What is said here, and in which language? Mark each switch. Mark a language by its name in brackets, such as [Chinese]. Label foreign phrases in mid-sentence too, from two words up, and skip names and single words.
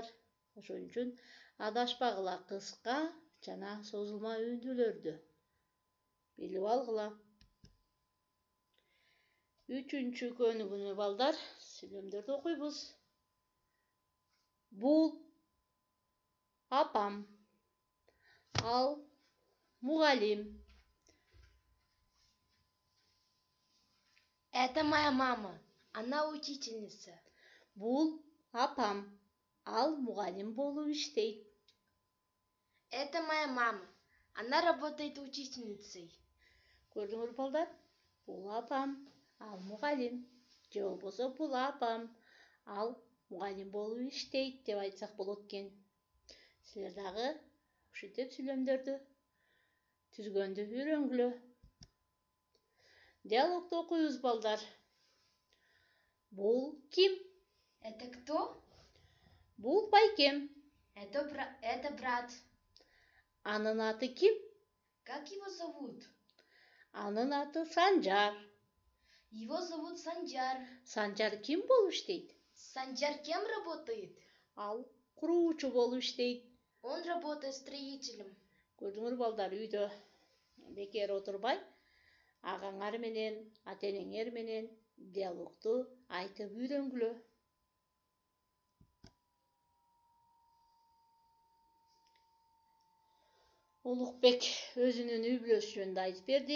[Kyrgyz] Ошон үчүн адашпагыла, кыска жана созулма үндүүлөрдү билип алгыла. Үчүнчү көнүгүүнү балдар, сүйлөмдөрдү окуйбуз. Бул апам, ал мугалим. [Russian] Это моя мама, она учительница. [Kyrgyz] Бул апам, ал мугалим болуп иштейт. [Russian] Это моя мама, она работает учительницей. [Kyrgyz] Көрдүңөр балдар? Бул апам, ал мугалим. Же болбосо бул апам, ал мугалим болуп иштейт деп айтсак болот экен. Силер дагы ушинтип сүйлөмдөрдү түзгөндү үйрөнгүлө. Диалогду окуйбуз балдар. Бул ким? [Russian] Это кто? [Kyrgyz] Бул байкем. [Russian] Это брат. [Kyrgyz] Анын аты ким? [Russian] Как его зовут? [Kyrgyz] Анын аты Санжар. [Russian] Его зовут Санжар. [Kyrgyz] Санжар ким болуп иштейт? [Russian] Санжар кем работает? [Kyrgyz] Ал куруучу болуп иштейт. [Russian] Он работает строителем. [Kyrgyz] Көрдүңөр балдар, үйдө бекер отурбай, агаңар менен, ата-энеңер менен диалогду айтып үйрөнгүлө. Улукбек өзүнүн үй бүлөсү жөнүндө айтып берди.